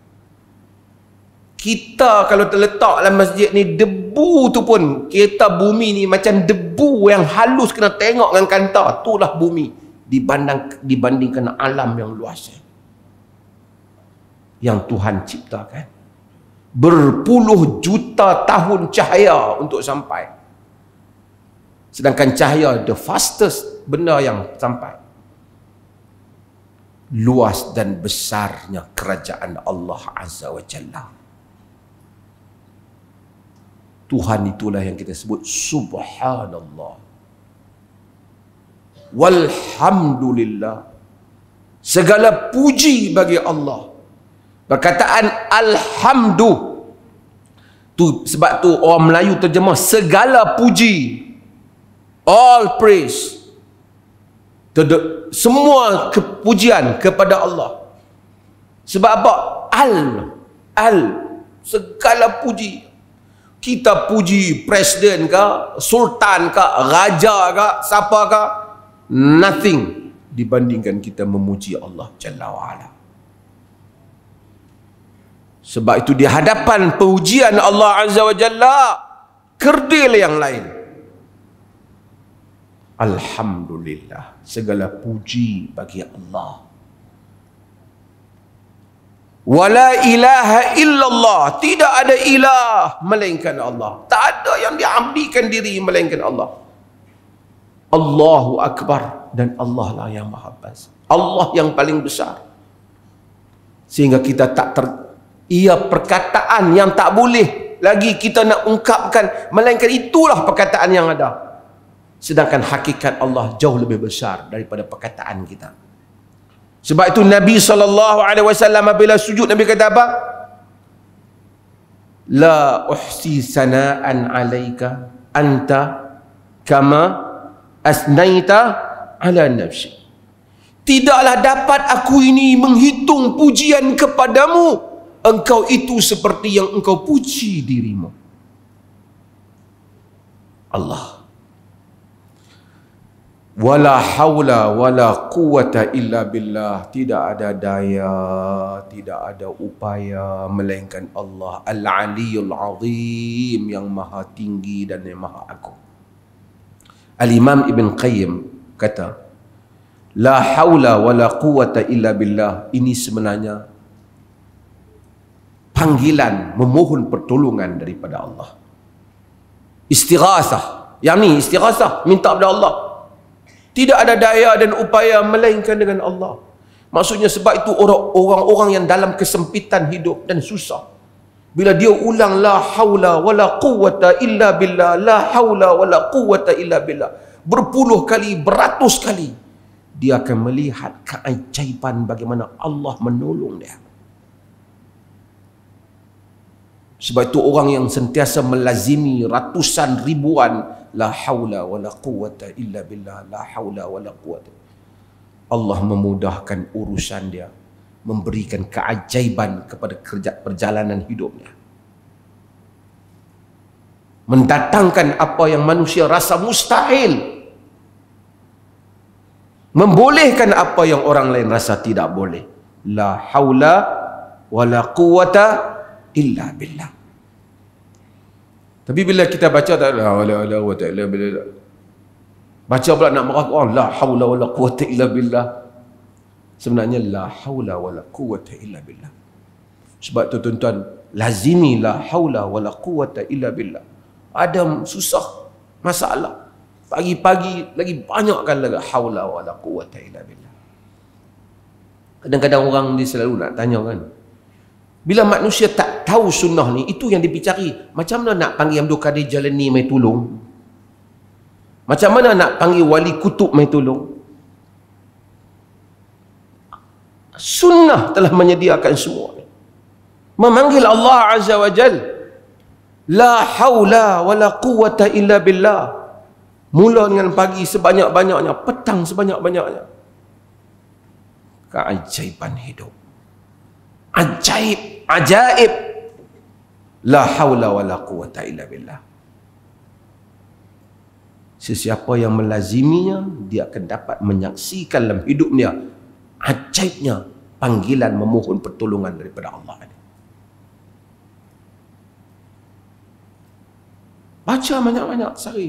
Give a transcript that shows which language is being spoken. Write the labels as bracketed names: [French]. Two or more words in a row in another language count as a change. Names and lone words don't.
[Malay] Kita kalau terletak dalam masjid ni, debu tu pun, kita bumi ni macam debu yang halus kena tengok dengan kanta. Itulah bumi dibandingkan alam yang luas yang Tuhan ciptakan. Berpuluh juta tahun cahaya untuk sampai. Sedangkan cahaya [English] the fastest [Malay] benda yang sampai. Luas dan besarnya kerajaan Allah [Arabic] عز وجل. [Malay] Tuhan itulah yang kita sebut Subhanallah. [Arabic] Walhamdulillah. [Malay] Segala puji bagi Allah. Perkataan alhamdu tu, sebab tu orang Melayu terjemah segala puji, [English] all praise, [Malay] semua kepujian kepada Allah. Sebab apa? Segala puji. Kita puji presiden ke, sultan ke, raja ke, siapa ke, nothing dibandingkan kita memuji Allah [Arabic] جل وعلا. [Malay] Sebab itu di hadapan pujian Allah [Arabic] عز وجل, [Malay] kerdil yang lain. Alhamdulillah, segala puji bagi Allah. [Arabic] ولا إله إلا الله, [Malay] tidak ada ilah melainkan Allah. Tak ada yang diabdikan diri melainkan Allah. [Arabic] الله أكبر, [Malay] dan Allah lah yang maha besar. Allah yang paling besar. Sehingga kita ia perkataan yang tak boleh lagi kita nak ungkapkan, melainkan itulah perkataan yang ada. Sedangkan hakikat Allah jauh lebih besar daripada perkataan kita. Sebab itu Nabi SAW apabila sujud, Nabi kata apa? [Arabic] لا أحصي ثناء عليك أنت كما أثنيت على نفسي. [Malay] Tidaklah dapat aku ini menghitung pujian kepadamu. Engkau itu seperti yang engkau puji dirimu. Allah. [Arabic] ولا حول ولا قوة إلا بالله. [Malay] Tidak ada daya, tidak ada upaya melainkan Allah [Arabic] العلي العظيم, [Malay] yang maha tinggi dan yang maha agung. Al-Imam Ibn Qayyim kata, [Arabic] لا حول ولا قوة إلا بالله, [Malay] ini sebenarnya panggilan memohon pertolongan daripada Allah. Istighatsah, yang ni istighatsah, minta kepada Allah. Tidak ada daya dan upaya melainkan dengan Allah. Maksudnya sebab itu orang-orang yang dalam kesempitan hidup dan susah, bila dia ulang [Arabic] لا حول ولا قوة إلا بالله, لا حول ولا قوة إلا بالله, [Malay] berpuluh kali, beratus kali, dia akan melihat keajaiban bagaimana Allah menolong dia. Sebab itu orang yang sentiasa melazimi ratusan ribuan [Arabic] لا حول ولا قوة إلا بالله, لا حول ولا قوة, [Malay] Allah memudahkan urusan dia, memberikan keajaiban kepada perjalanan hidupnya, mendatangkan apa yang manusia rasa mustahil, membolehkan apa yang orang lain rasa tidak boleh. [Arabic] لا حول ولا قوة إلا بالله. [Malay] Tapi bila kita baca tak [Arabic] لا ولا قوة إلا بالله, [Malay] baca pula nak marah orang, [Arabic] لا حول ولا قوة إلا بالله, sebenarnya لا حول ولا قوة إلا بالله. [Malay] Sebab tu tuan-tuan, lazimi [Arabic] لا حول ولا قوة إلا بالله. [Malay] Ada susah, masalah, pagi-pagi lagi banyakkan lagi [Arabic] حول ولا قوة إلا بالله. [Malay] Kadang-kadang orang dia selalu nak tanya kan, bila manusia tak tahu sunnah ni, itu yang dicari. Macam mana nak panggil Abdul Qadir Jalani mai tolong? Macam mana nak panggil wali kutub mai tolong? Sunnah telah menyediakan semua. Memanggil Allah [Arabic] عز وجل, لا حول ولا قوة إلا بالله. [Malay] Mula dengan pagi sebanyak-banyaknya, petang sebanyak-banyaknya. Keajaiban hidup. Ajaib, ajaib. [Arabic] لا حول ولا قوة إلا بالله. [Malay] Sesiapa yang melaziminya, dia akan dapat menyaksikan dalam hidupnya ajaibnya panggilan memohon pertolongan daripada Allah. Baca banyak-banyak sehari.